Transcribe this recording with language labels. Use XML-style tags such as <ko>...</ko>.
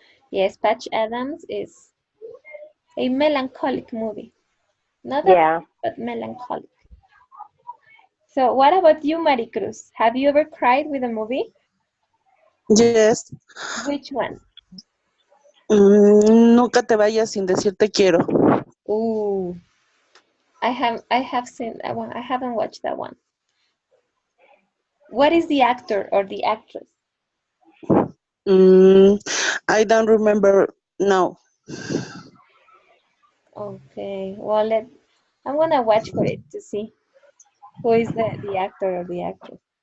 <en>Yes, Patch Adams is a melancholic movie. Not that, Yeah. but melancholic. So, what about you, Maricruz? Have you ever cried with a movie? Yes. Which one?</en> <es>Nunca te vayas sin decir te quiero.</es> <en>Ooh, I have seen that one. I haven't watched that one. What is the actor or the actress? I don't remember now. Okay, well, I'm gonna watch for it to see who is the actor or the actress.</en>